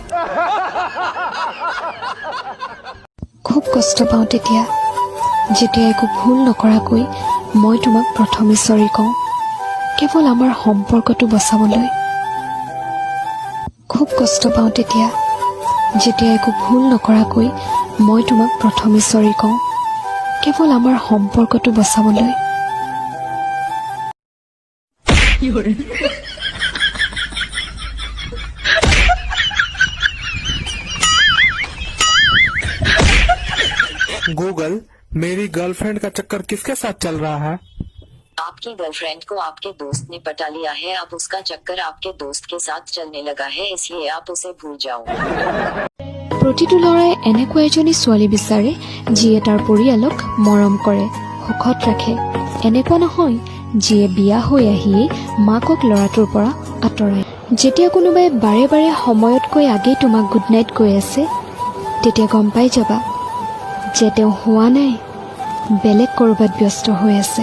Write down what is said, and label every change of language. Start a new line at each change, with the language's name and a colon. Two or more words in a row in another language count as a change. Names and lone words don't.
Assamese: খুব কষ্ট পাওঁ তেতিয়া, যেতিয়া একো ভুল নকৰাকৈ মই তোমাক প্ৰথমে চৰি কওঁ, কেৱল আমাৰ সম্পৰ্কটো বচাবলৈ। খুব কষ্ট পাওঁ তেতিয়া, যেতিয়া একো ভুল নকৰাকৈ মই তোমাক প্ৰথমে চৰি কওঁ, কেৱল আমাৰ সম্পৰ্কটো বচাবলৈ।
Hindi: गूगल, मेरी गर्लफ्रेंड का चक्कर किसके साथ चल रहा है? आपकी गर्लफ्रेंड को आपके दोस्त ने पटा लिया है, अब उसका चक्कर आपके दोस्त के साथ चलने लगा है, इसलिए आप उसे भूल जाओ।
Assamese: প্ৰতিটো ল'ৰাই এনেকুৱা এজনী ছোৱালী বিচাৰে যিয়ে তাৰ পৰিয়ালক মৰম কৰে, সুখত ৰাখে। এনেকুৱা নহয় যিয়ে বিয়া হৈ আহিয়েই মাকক ল'ৰাটোৰ পৰা আঁতৰায়। যেতিয়া কোনোবাই বাৰে বাৰে সময়তকৈ আগেই তোমাক
English: good night
Assamese: কৈ আছে, তেতিয়া গম পাই যাবা যে তেওঁ হোৱা নাই, বেলেগ ক'ৰবাত ব্যস্ত হৈ আছে।